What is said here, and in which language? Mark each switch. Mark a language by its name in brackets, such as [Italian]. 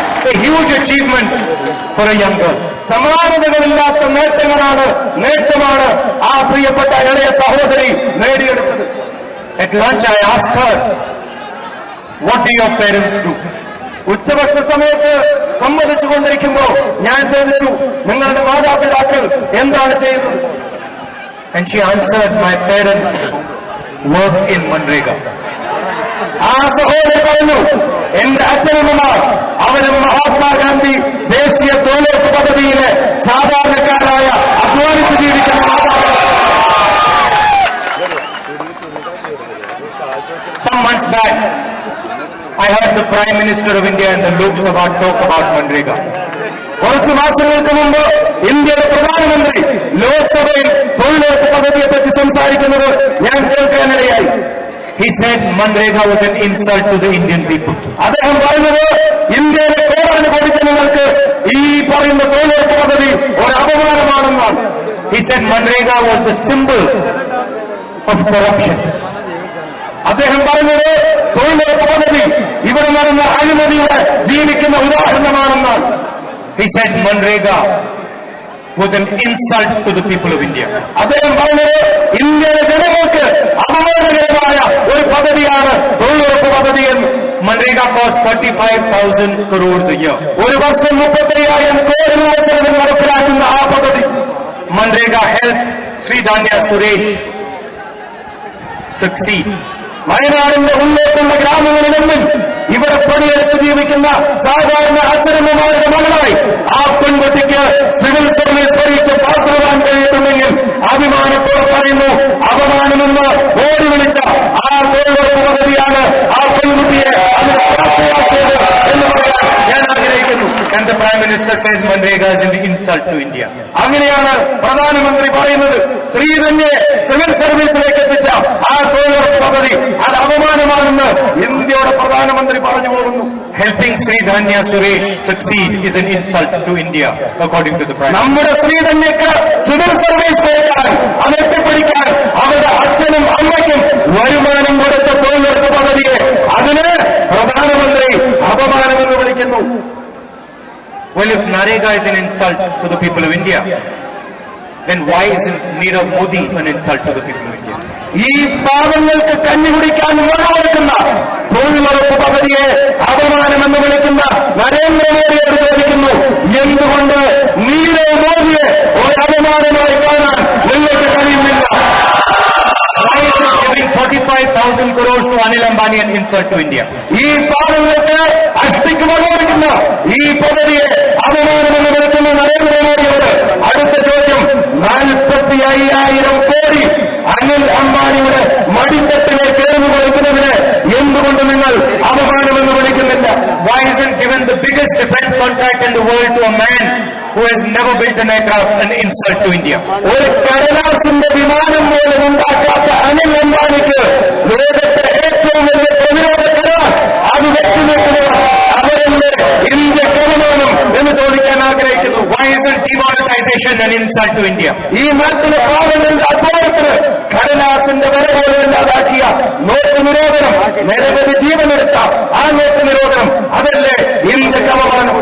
[English] a huge achievement for a young girl. [Malayalam] സമാനതകളില്ലാത്ത നേട്ടമാണ് ആ പ്രിയപ്പെട്ട ഇളയ സഹോദരി നേടിയെടുത്തത്. [English] At lunch I asked her, what do your parents do? [Malayalam] ഉച്ചഭക്ഷ സമയത്ത് സംവദിച്ചുകൊണ്ടിരിക്കുമ്പോൾ ഞാൻ ചോദിച്ചു, നിങ്ങളുടെ മാതാപിതാക്കൾ എന്താണ് ചെയ്യുന്നത്? [English] And she answered, my parents work in Manrega. [Malayalam] ആ സഹോദരി പറഞ്ഞു, എന്റെ അച്ഛനമ്മമാർ അവരും മഹാത്മാഗാന്ധി ദേശീയ തൊഴിലുറപ്പ് പദ്ധതിയിലെ സാധാരണക്കാരായ അധ്വാനിച്ച് ജീവിക്കുന്ന [English] Some months back, I heard the Prime Minister of India and the Lok Sabha talk about Manrega. [Malayalam] കുറച്ചു മാസങ്ങൾക്ക് മുമ്പ് ഇന്ത്യയുടെ പ്രധാനമന്ത്രി ലോക്സഭയിൽ തൊഴിലുറപ്പ് പദ്ധതിയെപ്പറ്റി സംസാരിക്കുന്നത് ഞാൻ കേൾക്കാനിടയായി. [English] He said Manrega was an insult to the Indian people. [Malayalam] അദ്ദേഹം പറഞ്ഞത് ഇന്ത്യയിലെ കോടാനുകോടി ജനങ്ങൾക്ക് ഈ പറയുന്ന തൊഴിലുറപ്പ് പദ്ധതി ഒരു അപമാനമാണെന്നാണ്. [English] He said Manrega was the symbol of corruption. [Malayalam] അദ്ദേഹം പറഞ്ഞത് തൊഴിലുറപ്പ് പദ്ധതി ഇവിടെ നടന്ന അഴിമതിയുടെ ജീവിക്കുന്ന ഉദാഹരണമാണെന്നാണ്. [English] He said Manrega was an insult to the people of India. [Malayalam] അദ്ദേഹം പറഞ്ഞത് ഇന്ത്യയിലെ ജനങ്ങൾക്ക് അപമാനകരമായ ഒരു പദ്ധതിയാണ് തൊഴിലുറപ്പ് പദ്ധതി എന്ന്. [English] Manrega costs 35,000 crores a year. [Malayalam] ഒരു വർഷം 35,000 കോടി രൂപ ചെലവിൽ നടപ്പിലാക്കുന്ന ആ പദ്ധതി [English] Manrega helped Sri Dhanya Suresh succeed. [Malayalam] വയനാടിന്റെ ഉള്ളേക്കുള്ള ഗ്രാമങ്ങളിലൊന്നും ഇവിടെ പണിയെടുത്ത് ജീവിക്കുന്ന സാധാരണ അച്ഛനമ്മമാരുടെ മകളായി ആ പെൺകുട്ടിക്ക് സിവിൽ സർവീസ് പരീക്ഷ പാസ്സാകാൻ കഴിയുന്നുണ്ടെങ്കിൽ അഭിമാനത്തോടെ പറയുന്നു, അപമാനമെന്ന് ഓടി വിളിച്ച ആ തൊഴിലുറപ്പ് പദ്ധതിയാണ് ആ പെൺകുട്ടിയെ അതിന് പ്രാപ്തമാക്കിയത് എന്ന് പറയാൻ ഞാൻ ആഗ്രഹിക്കുന്നു. [English] And the Prime Minister says Manrega is an insult to India. [Malayalam] അങ്ങനെയാണ് പ്രധാനമന്ത്രി പറയുന്നത്, ശ്രീധന്യെ സിവിൽ സർവീസിലേക്ക് എത്തിച്ച ആ തൊഴിലുറപ്പ് പദ്ധതി അത് അപമാനമാണെന്ന് ഇന്ത്യയുടെ പ്രധാനമന്ത്രി പറഞ്ഞു പോകുന്നു. [English] Helping Sri Dhanya Suresh succeed is an insult to India, according to the Prime Minister. [Malayalam] നമ്മുടെ ശ്രീധന്യക്ക് സിവിൽ സർവീസ് കേൾക്കാൻ അത് എത്തിപ്പിടിക്കാൻ അവരുടെ അച്ഛനും അമ്മയ്ക്കും വരുമാനം കൊടുത്ത തൊഴിലുറപ്പ് പദ്ധതിയെ അതിന് പ്രധാനമന്ത്രി അപമാനമെന്ന് വിളിക്കുന്നു. [English] Well, if Narega is an insult to the people of India, then why isn't Nirav Modi an insult to the people of India? [Malayalam] ഈ പാവങ്ങൾക്ക് കഞ്ഞി കുടിക്കാൻ വഴവെക്കുന്ന തൊഴിലുറപ്പ് പദ്ധതിയെ അപമാനമെന്ന് വിളിക്കുന്ന നരേന്ദ്രമോദിയോട് ചോദിക്കുന്നു, എന്തുകൊണ്ട് നീരവ് മോദിയെ ഒരു അപമാനമായി കാണാൻ നിങ്ങൾക്ക് കഴിയുന്നില്ല? [English] Why is it giving 45,000 crores to Anil Ambani an insult to India? [Malayalam] ഈ പാവങ്ങൾക്ക് അഷ്ടിക്ക് വഴവെക്കുന്ന ഈ പദ്ധതിയെ അപമാനമെന്ന് വിളിക്കുന്ന നരേന്ദ്രമോദിയോട് അടുത്ത ചോദ്യം, 45,000 കോടി അനിൽ അംബാനിയുടെ മടിത്തട്ടിലേക്ക് എറിഞ്ഞു കൊടുക്കുന്നതിന് എന്തുകൊണ്ട് നിങ്ങൾ അപമാനമെന്ന് വിളിക്കുന്നില്ല? [English] Why isn't given the biggest defense contract in the world to a man who has never built an aircraft an insult to India? [Malayalam] ഒരു കടലാസിന്റെ വിമാനം പോലും ഉണ്ടാക്കാത്ത അനിൽ അംബാനിക്ക് ലോകത്തെ ഏറ്റവും വലിയ പ്രതിരോധ കരാർ അത് വ്യക്തിനിൽക്കുന്നത് അവരല്ലേ ഇന്ത്യക്ക് അപമാനം എന്ന് ചോദിക്കാൻ ആഗ്രഹിക്കുന്നു. [English] Why isn't demonetization an insult to India? [Malayalam] ഈ നാട്ടിലെ പാവങ്ങളുടെ അധ്വാനത്തിന് കടലാസിന്റെ വില പോലും ഇല്ലാതാക്കിയ നോട്ട് നിരോധനം, നിരവധി ജീവനെടുത്ത ആ നോട്ട് നിരോധനം അതല്ലേ ഇന്ത്യക്ക് അപമാനം?